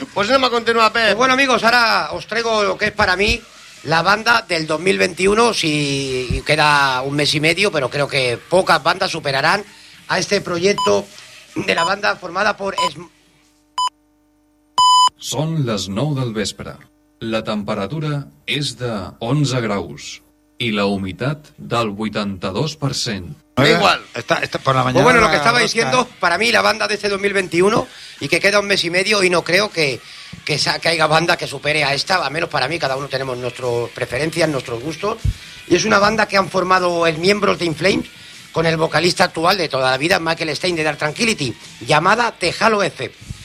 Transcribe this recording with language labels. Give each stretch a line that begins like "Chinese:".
Spanish: Pues nada más continúa, Pep. Pues bueno, amigos, ahora os traigo lo que es para mí la banda del 2021, si queda un mes y medio, pero creo que pocas bandas superarán a este proyecto de la banda formada por...
Catalan: Son les 9 del vespre. La temperatura és de 11 graus i la humitat del 82%.
Spanish: Da igual. Está por la mañana. Pues bueno, lo que estaba diciendo, para mí la banda de este 2021, y que queda un mes y medio, y no creo que haya banda que supere a esta, al menos para mí. Cada uno tenemos nuestras preferencias, nuestros gustos, y es una banda que han formado los miembros de In Flames con el vocalista actual de toda la vida, Michael Stein, de Dark Tranquility, llamada The Halo Effect.